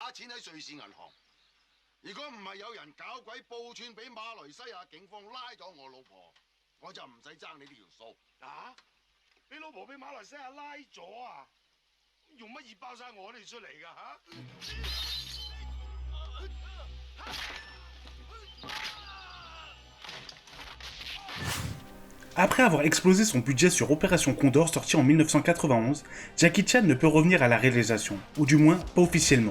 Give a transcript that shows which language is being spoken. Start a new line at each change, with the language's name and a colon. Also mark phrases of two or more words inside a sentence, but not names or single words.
Cantonese: 錢喺瑞士銀行。如果唔係有人搞鬼報串俾馬來西亞警方拉咗我老婆，我就唔使爭你呢條數。啊？你老婆俾馬來西亞拉咗啊？用乜嘢包晒我哋出嚟㗎
French: Après avoir explosé son budget sur Opération Condor sorti en 1991, Jackie Chan ne peut revenir à la réalisation, ou du moins pas officiellement.